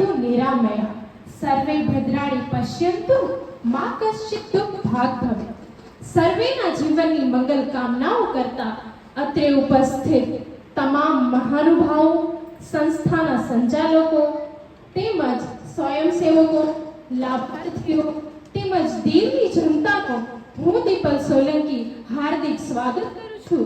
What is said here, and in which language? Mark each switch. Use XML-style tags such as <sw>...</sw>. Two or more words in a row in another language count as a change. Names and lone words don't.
<sa>निरामया सर्वे भद्राणि पश्यन्तु मा कश्चित् दुःखभाग् भवेत्।</sa> <gu>सर्वेना जीवनની મંગલ કામનાઓ કરતા અત્રે ઉપસ્થિત તમામ મહાનુભાવો, સંસ્થાના સંચાલકો તેમજ સ્વયંસેવકો, લાભાર્થીઓ તેમજ દીવની જનતાનો હું દીપલ સોલંકી હાર્દિક સ્વાગત કરું છું।</gu>